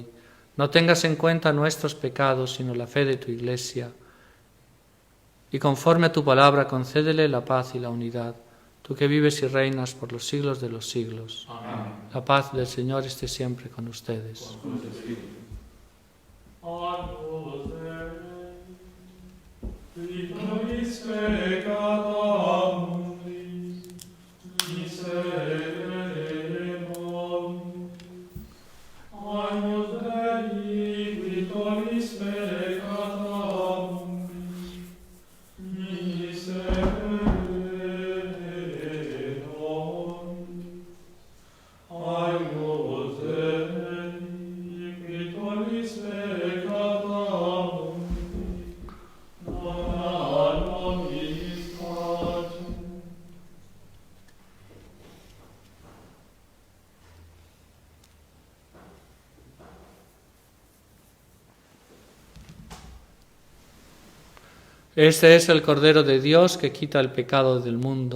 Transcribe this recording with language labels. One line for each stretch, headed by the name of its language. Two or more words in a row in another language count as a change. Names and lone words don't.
Spanish: No tengas en cuenta nuestros pecados, sino la fe de tu Iglesia. Y conforme a tu palabra, concédele la paz y la unidad, tú que vives y reinas por los siglos de los siglos. Amén. La paz del Señor esté siempre con ustedes. Con tu espíritu.
Latin: Agnus Dei, vitoris peccata mundi, miserere nobis. Agnus Dei, vitoris peccata mundi, miserere nobis. Agnus Dei, vitoris peccata mundi, dona nobis pacem.
Spanish: Este es el Cordero de Dios que quita el pecado del mundo.